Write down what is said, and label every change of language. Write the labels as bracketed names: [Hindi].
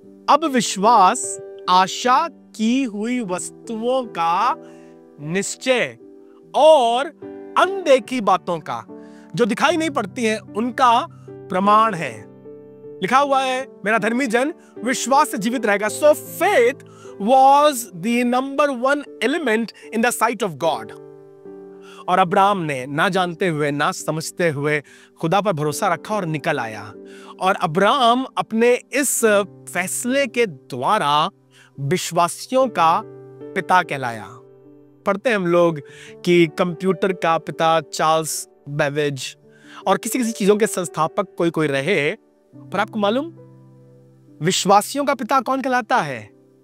[Hindi] अब विश्वास आशा की हुई वस्तुओं का निश्चय और अनदेखी बातों का, जो दिखाई नहीं पड़ती हैं, उनका प्रमाण है। लिखा हुआ है मेरा धर्मी जन विश्वास से जीवित रहेगा। [English] So faith was the number one element in the sight of God। [Hindi] और अब्राहम ने ना जानते हुए, ना समझते हुए खुदा पर भरोसा रखा और निकल आया। और अब्राहम अपने इस फैसले के द्वारा विश्वासियों का पिता कहलाया। पढ़ते हैं हम लोग कि कंप्यूटर का पिता चार्ल्स बेबेज और किसी किसी चीजों के संस्थापक कोई कोई रहे, पर आपको मालूम विश्वासियों का पिता कौन कहलाता है?